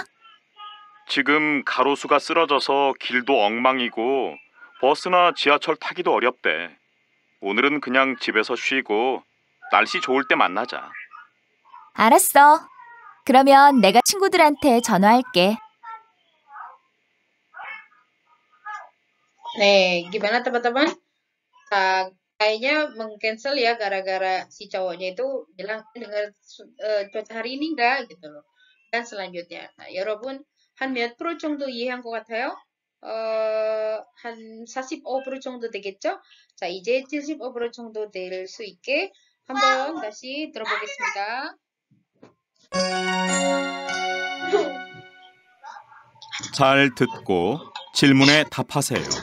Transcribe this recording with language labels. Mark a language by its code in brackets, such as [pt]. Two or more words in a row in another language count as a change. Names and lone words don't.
[ko] 지금 가로수가 쓰러져서 길도 엉망이고 버스나 지하철 타기도 어렵대. 오늘은 그냥 집에서 쉬고 날씨 좋을 때 만나자. 알았어. 그러면 내가 친구들한테 전화할게. [id] Nih, gimana teman-teman? Kayaknya meng-cancel ya gara-gara si cowoknya itu bilang dengar cuaca hari ini enggak gitu loh. Dan selanjutnya, nah, [ko] 여러분 한 몇 프로 정도 이해한 것 같아요? 한 45% 정도 되겠죠? 자, 이제 75% 정도 될 수 있게 한번 다시 들어보겠습니다. 잘 듣고 질문에 답하세요.